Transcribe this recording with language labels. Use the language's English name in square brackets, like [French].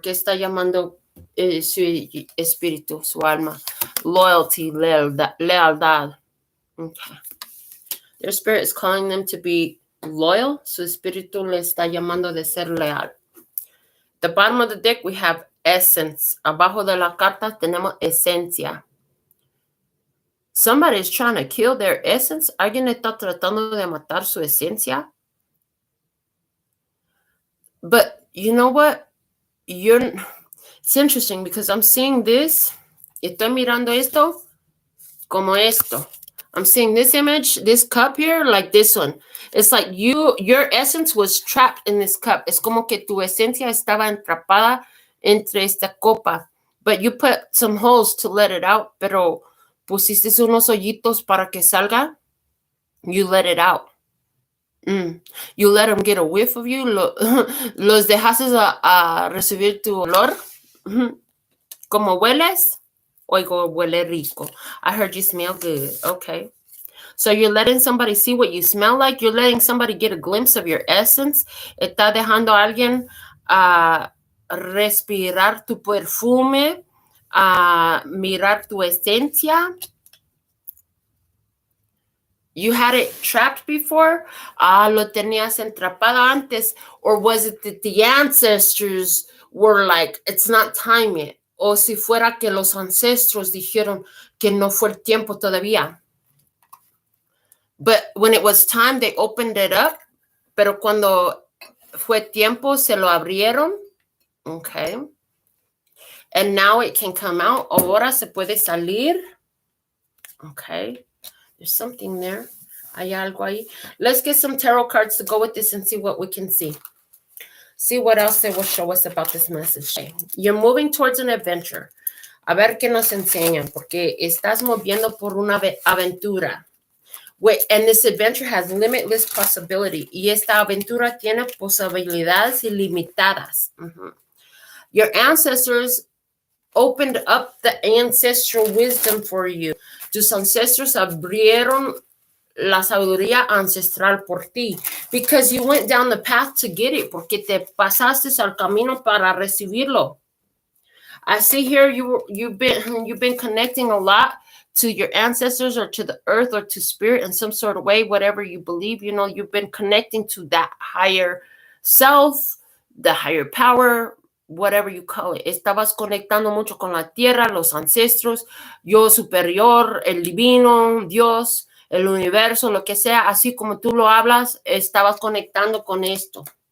[Spanish] ¿Qué está llamando su espíritu, su alma? [English] Loyalty, lealtad. Okay. Their spirit is calling them to be loyal. [Spanish] Su espíritu le está llamando de ser leal. [English] The bottom of the deck, we have essence. [Spanish] Abajo de la carta tenemos esencia. [English] Somebody is trying to kill their essence. [Spanish] Alguien está tratando de matar su esencia. [English] But you know what? It's interesting because I'm seeing this. [Spanish] Estoy mirando esto como esto. [English] I'm seeing this image, this cup here, like this one. It's like your essence was trapped in this cup. [Spanish] Es como que tu esencia estaba atrapada entre esta copa. [English] But you put some holes to let it out, [Spanish] pero pusiste unos hoyitos para que salga. [English] You let it out. You let them get a whiff of you. [Spanish] Los dejases a recibir tu olor. Como hueles. Oigo, huele rico. [English] I heard you smell good. Okay. So you're letting somebody see what you smell like. You're letting somebody get a glimpse of your essence. [Spanish] Está dejando a alguien respirar tu perfume, mirar tu esencia. [English] You had it trapped before? [Spanish] Lo tenías entrapada antes. [English] Or was it that the ancestors were like, it's not time yet? [Spanish] O si fuera que los ancestros dijeron que no fue el tiempo todavía. [English] But when it was time, they opened it up. [Spanish] Pero cuando fue tiempo, se lo abrieron. [English] Okay. And now it can come out. [Spanish] Ahora se puede salir. Okay. [English] There's something there. [Spanish] Hay algo ahí. [English] Let's get some tarot cards to go with this and see what we can see. See what else they will show us about this message. You're moving towards an adventure. [Spanish] A ver qué nos enseñan, porque estás moviendo por una aventura. [English] And this adventure has limitless possibility. [Spanish] Y esta aventura tiene posibilidades ilimitadas. [English] Your ancestors opened up the ancestral wisdom for you. [Spanish] Tus ancestros abrieron la sabiduría ancestral por ti. [English] Because you went down the path to get it. [Spanish] Porque te pasaste al camino para recibirlo. [English] I see here you've been connecting a lot to your ancestors or to the earth or to spirit in some sort of way, whatever you believe, you've been connecting to that higher self, the higher power, whatever you call it. [Spanish] Estabas conectando mucho con la tierra, los ancestros, yo superior, el divino, Dios, el universo, lo que sea, así como tú lo hablas, estabas conectando con esto.